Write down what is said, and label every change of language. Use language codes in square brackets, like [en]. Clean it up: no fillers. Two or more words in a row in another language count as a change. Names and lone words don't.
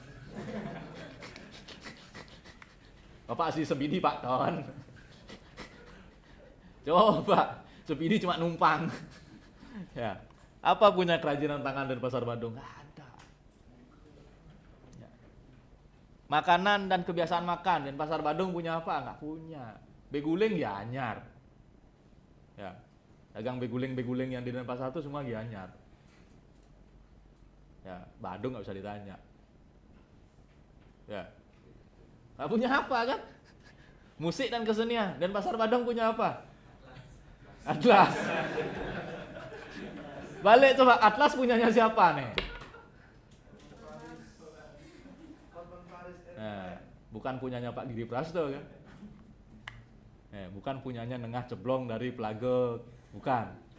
[id] Bapak asli Sempidi Pak, kawan. Coba, Sempidi cuma numpang. Ya, apa punya kerajinan tangan Denpasar Badung? Nggak ada. Ya. Makanan dan kebiasaan makan Denpasar Badung punya apa? Nggak punya. Beguling Gianyar. Ya, dagang beguling-beguling yang di Denpasar itu semua Gianyar. Ya, Badung nggak usah ditanya. Ya, nggak punya apa kan? Musik dan kesenian. Denpasar Badung punya apa? Atlas. Balik coba, Atlas punyanya siapa nih? Nah, bukan punyanya Pak Giri Prasto kan? Bukan punyanya Nengah Ceblong dari Pelagek, bukan.